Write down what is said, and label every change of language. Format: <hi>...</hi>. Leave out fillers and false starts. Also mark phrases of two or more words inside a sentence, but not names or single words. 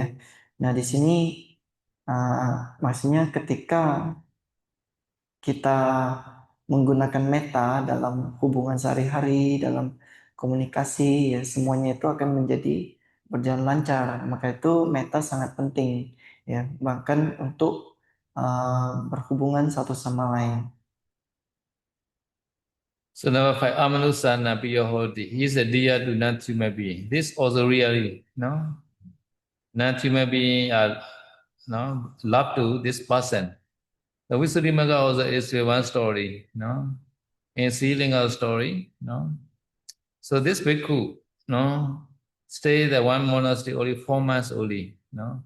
<id>Nah di sini maksudnya ketika kita menggunakan meta dalam hubungan sehari-hari, dalam komunikasi, ya semuanya itu akan menjadi berjalan lancar. Maka itu meta sangat penting, ya bahkan untuk berhubungan satu sama lain.</id> <en>So number five,</en> <pi>Amanusana piyo hoti.</pi> <en>He is a dear to non-human being. This also really, no? Non-human being are no love to this person. The Visuddhimagga also is one story, no? In Sri Lanka story, no? So this bhikkhu, no, stay the one monastery only 4 months only, no?</en>